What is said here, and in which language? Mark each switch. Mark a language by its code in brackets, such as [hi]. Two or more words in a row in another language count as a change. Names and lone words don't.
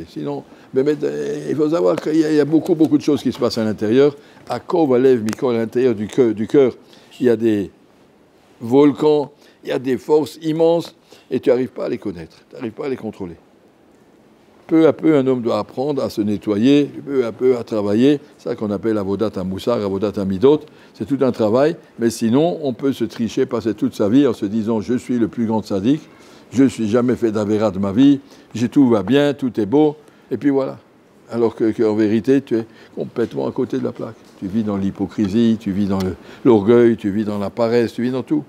[fr] Sinon, il faut savoir qu'il y a beaucoup de choses qui se passent à l'intérieur. À Kovalev, Mikol, à l'intérieur du cœur, il y a des volcans, il y a des forces immenses et tu n'arrives pas à les connaître, tu n'arrives pas à les contrôler. Peu à peu, un homme doit apprendre à se nettoyer, peu à peu à travailler. C'est ça qu'on appelle [he] עבודת המוסר, עבודת המידות. [fr] C'est tout un travail, mais sinon, on peut se tricher, passer toute sa vie en se disant « je suis le plus grand sadique, je ne suis jamais fait d'avéra de ma vie, tout va bien, tout est beau », et puis voilà. Alors qu'en vérité, tu es complètement à côté de la plaque. Tu vis dans l'hypocrisie, tu vis dans l'orgueil, tu vis dans la paresse, tu vis dans tout.